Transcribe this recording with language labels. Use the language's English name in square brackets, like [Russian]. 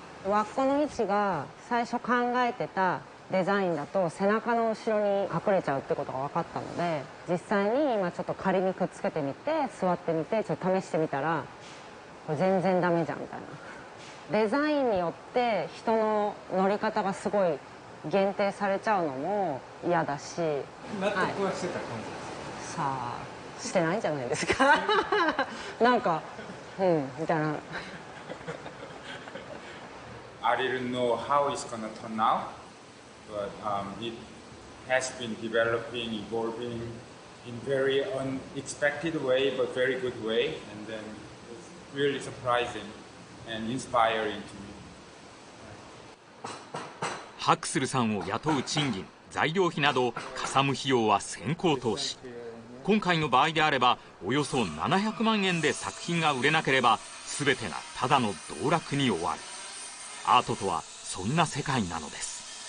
[Japanese] 輪っこの位置が最初考えてたデザインだと背中の後ろに隠れちゃうってことが分かったので、実際に今ちょっと仮にくっつけてみて座ってみてちょっと試してみたらこれ全然ダメじゃんみたいな。デザインによって人の乗り方がすごい限定されちゃうのも嫌だし、納得はしてた感じです。さあしてないんじゃないですかなんかみたいな。 [English] I didn't know how it's gonna turn out, but it has been developing, evolving in very unexpected way, but very good way, and then it's really surprising and inspiring to me. [Japanese] ハクスルさんを雇う賃金、材料費などかさむ費用は先行投資。今回の場合であればおよそ700万円で作品が売れなければ全てがただの道楽に終わる。アートとはそんな世界なのです。